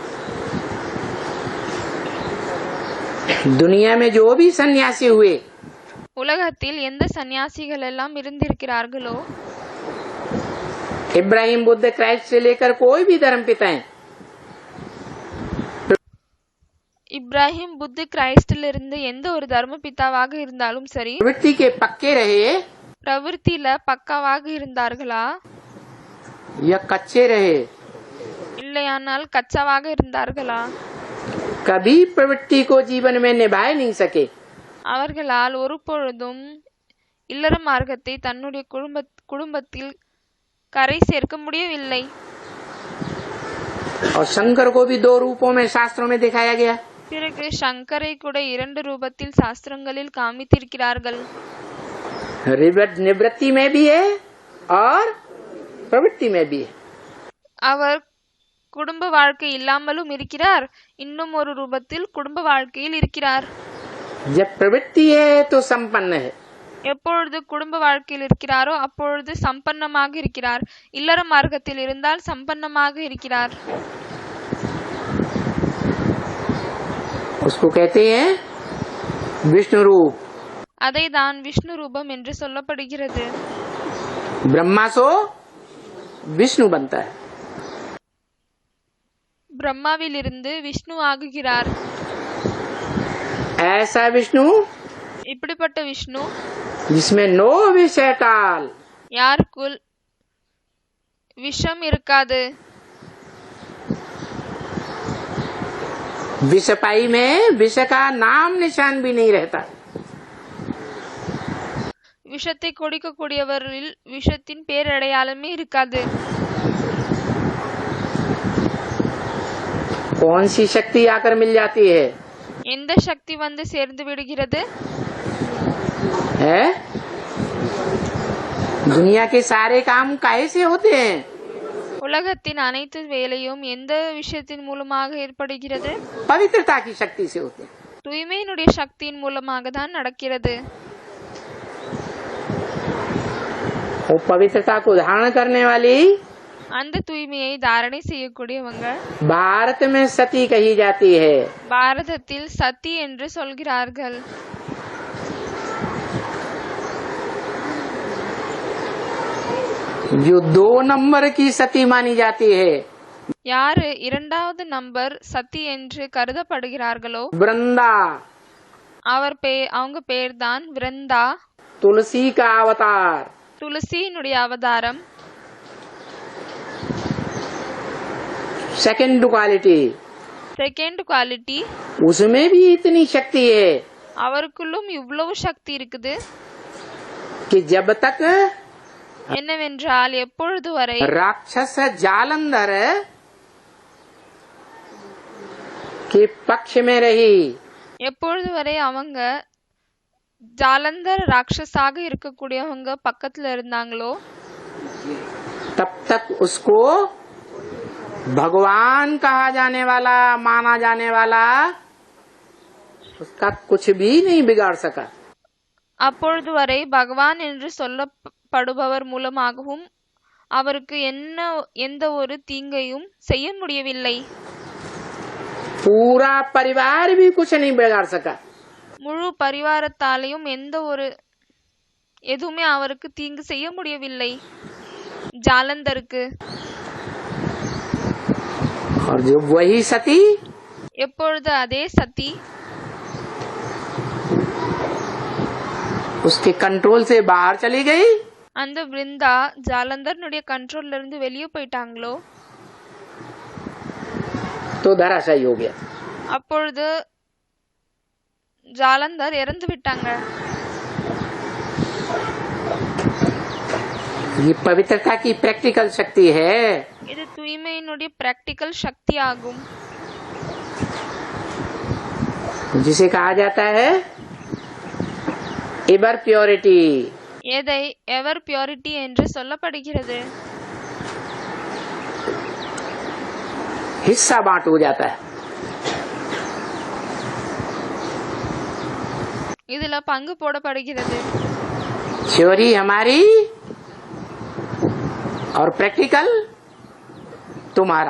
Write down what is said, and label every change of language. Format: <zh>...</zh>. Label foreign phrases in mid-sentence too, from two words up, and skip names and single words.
<hi>दुनिया में जो भी सन्यासी हुए</hi> <ta>உலகத்தில் எந்த சன்னியாசிகள் எல்லாம் இருந்திருக்கிறார்களோ,</ta> <hi>इब्राहिम बुद्ध क्राइस्ट से लेकर कोई भी धर्म पिता है,</hi> <ta>இப்ராஹிம் புத்த கிரைஸ்டில் இருந்து எந்த ஒரு தர்ம பிதாவாக இருந்தாலும் சரி,</ta> <hi>प्रवृत्ति के पक्के रहे</hi> <ta>பிரவೃத்தியில பக்காவாக இருந்தார்களா?</ta> <hi>या कच्चे रहे,</hi> <ta>இல்லையானால் கச்சாவாக இருந்தார்களா?</ta> <hi>कभी प्रवृत्ति को जीवन में निभा नहीं सके।</hi> <ta>அவர்களால் ஒரு பொழுதும் இல்லற மார்க்கத்தை தன்னுடைய குடும்பத்தில் கரை சேர்க்க முடியவில்லை.</ta> <hi>और शंकर को भी दो रूपों में शास्त्रों में दिखाया गया।</hi> <ta>பிறகு சங்கரை கூட 2 ரூபத்தில் சாஸ்திரங்களில் காமித்திருக்கிறார்கள்.</ta> <hi>निवृत्ति में भी है और प्रवृत्ति में भी है।</hi> <ta>அவர் குடும்ப வாழ்க்கை இல்லாமலும் இருக்கிறார், இன்னும் ஒரு ரூபத்தில் குடும்ப வாழ்க்கையில் இருக்கிறார்.</ta> <hi>जब प्रवृत्ति है तो संपन्न है।</hi> <ta>எப்பொழுது குடும்ப வாழ்க்கையில் இருக்கிறாரோ அப்பொழுது சம்பன்னமாக இருக்கிறார். இல்லற மார்க்கத்தில் இருந்தால் சம்பன்னமாக இருக்கிறார்.</ta> <hi>उसको कहते हैं विष्णु रूप।</hi> <ta>அதை தான் விஷ்ணு ரூபம் என்று சொல்லப்படுகிறது.</ta> <hi>ब्रह्मा सो विष्णु बनता है।</hi> <ta>பிரம்மாவிலிருந்து விஷ்ணு ஆகுகிறார்.</ta> <hi>ऐसा विष्णु</hi> <ta>இப்படிப்பட்ட விஷ்ணு</ta> <hi>जिसमें नो विषय टाल,</hi> <ta>யாருக்குள் விஷம் இருக்காது.</ta> <hi>विषपाई में विष का नाम निशान भी नहीं रहता।</hi> <ta>விஷத்தை கொடுக்கக்கூடியவரில் விஷத்தின் பேரடையாளமே இருக்காது.</ta> <hi>कौन सी शक्ति आकर मिल जाती है?</hi> <ta>எந்த சக்தி வந்து சேர்ந்து விடுகிறது?</ta> <hi>है दुनिया के सारे काम काहे से होते हैं?</hi> <ta>உலகத்தின் அனைத்து வேலையும் எந்த விஷயத்தின் மூலமாக ஏற்படுகிறது?</ta> <hi>पवित्रता की शक्ति से होते हैं।</hi> <ta>தூய்மையினுடைய சக்தியின் மூலமாக தான் நடக்கிறது.</ta> <hi>वो पवित्रता को धारण करने वाली</hi> <ta>அந்த தூய்மையை தாரணை செய்யக்கூடியவங்க</ta> <hi>भारत में सती कही जाती है।</hi> <ta>பாரதத்தில் சதி என்று சொல்கிறார்கள்.</ta> <hi>जो 2 नंबर की सती मानी जाती है</hi> <ta>யாரு இரண்டாவது நம்பர் சதி என்று கருதப்படுகிறார்களோ</ta> <hi>वृंदा</hi> <ta>அவங்க பேர்தான் விருந்தா.</ta> <hi>तुलसी का अवतार,</hi> <ta>துளசியினுடைய அவதாரம்.</ta> <en>second quality, second quality,</en> <hi>उसमें भी इतनी शक्ति है</hi> <ta>அவருக்குள்ளும் இவ்வளவு சக்தி இருக்குது.</ta> <hi>कि जब तक</hi> <ta>என்னவென்றால் எப்பொழுது வரை</ta> <hi>राक्षस जालंधर के पक्ष में रही,</hi> <ta>எப்பொழுது வரை அவங்க ஜாலந்தர் ராட்சஸாக இருக்கக்கூடியவங்க பக்கத்துல இருந்தாங்களோ</ta> <hi>तब तक उसको भगवान कहा जाने वाला, माना जाने वाला, उसका कुछ भी नहीं बिगाड़ सका.</hi> <ta>அப்பொழுது வரை பகவான் என்று சொல்லப்படுபவர் மூலமாகவும் அவருக்கு எந்த ஒரு தீங்கையும் செய்ய முடியவில்லை.</ta> <hi>पूरा परिवार भी कुछ नहीं बिगाड़ सका.</hi> <ta>முழு பரிவாரத்தாலையும் எதுவுமே அவருக்கு தீங்கு செய்ய முடியவில்லை ஜாலந்தருக்கு.</ta> <hi>और जो वही सती</hi> <ta>எப்பொழுது அதே சதி</ta> <hi>उसके कंट्रोल से बाहर चली गई,</hi> <ta>அந்த விருந்தா ஜாலந்தர்னுடைய கண்ட்ரோல்ல இருந்து வெளியே போயிட்டாங்களோ</ta> <hi>तो धराशायी हो गया.</hi> <ta>அப்பொழுது ஜாலந்தர் இறந்து விட்டாங்க.</ta> <hi>ये पवित्रता की प्रैक्टिकल शक्ति है.</hi> <ta>இது தூய்மையினுடைய பிராக்டிकल சக்தி ஆகும்.</ta> <hi>जिसे कहा जाता है</hi> <en>ever purity.</en> <ta>எதை</ta> <en>ever purity</en> <ta>என்று சொல்லப்படுகிறது.</ta> <hi>हिस्सा बांट हो जाता है.</hi> <ta>இதுல பங்கு போடப்படுகிறது.</ta> <hi>थ्योरी हमारी और प्रैक्टिकल तुम्हारा.</hi>